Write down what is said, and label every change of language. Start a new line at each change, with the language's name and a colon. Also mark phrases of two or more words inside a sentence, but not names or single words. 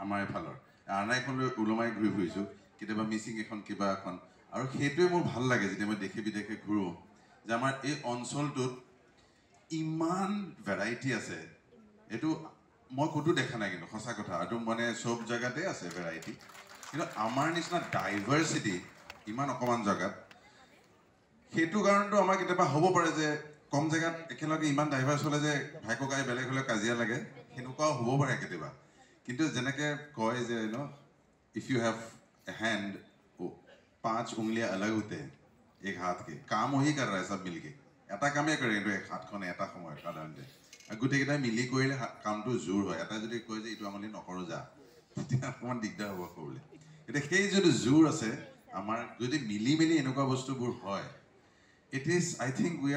Assamese: আমাৰ এফালৰ আনা এখনলৈ ওলমাই ঘূৰি ফুৰিছোঁ কেতিয়াবা মিচিং এখন কিবা এখন আৰু সেইটোৱে মোৰ ভাল লাগে যেতিয়া মই দেশে বিদেশে ঘূৰোঁ যে আমাৰ এই অঞ্চলটোত ইমান ভেৰাইটি আছে এইটো মই ক'তো দেখা নাই কিন্তু সঁচা কথা এইটো মানে চব জেগাতে আছে ভেৰাইটি কিন্তু আমাৰ নিচিনা ডাইভাৰ্চিটি ইমান অকণমান জেগাত সেইটো কাৰণটো আমাৰ কেতিয়াবা হ'ব পাৰে যে কম জেগাত একেলগে ইমান ডাইভাৰ্চ হ'লে যে ভাই ককাই বেলেগ হ'লে কাজিয়া লাগে সেনেকুৱাও হ'ব পাৰে কেতিয়াবা কিন্তু যেনেকৈ কয় যে
English: if you have a hand
Hindi: 5 उंगलियां अलग होते हैं एक हाथ के काम वही कर रहा है सब मिलके
Assamese: এটা কামেই কৰে কিন্তু এক হাতখনে এটা সময়ত সাধাৰণতে গোটেইকেইটাই মিলি কৰিলে কামটো জোৰ হয় এটা যদি কয় যে এইটো আমি নকৰোঁ যা তেতিয়া অকণমান দিগদাৰ হ'ব ক'বলৈ এতিয়া সেই যদি জোৰ আছে আমাৰ যদি মিলি মেলি এনেকুৱা বস্তুবোৰ হয়
English: it is I think we